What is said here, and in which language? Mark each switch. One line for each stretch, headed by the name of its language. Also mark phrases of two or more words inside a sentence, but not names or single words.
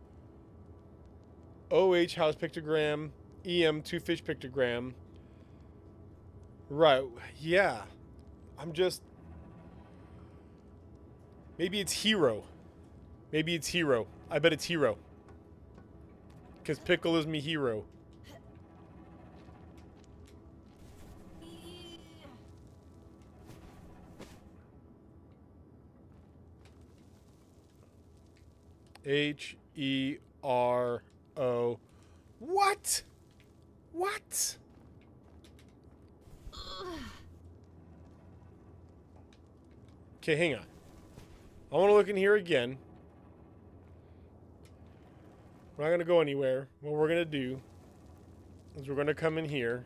English: OH house pictogram. EM two fish pictogram. Right, yeah. I'm just... Maybe it's hero. Maybe it's hero. I bet it's hero. Because Pickle is me hero. H-E-R-O. What? What? Okay, hang on. I want to look in here again. We're not going to go anywhere. What we're going to do is we're going to come in here.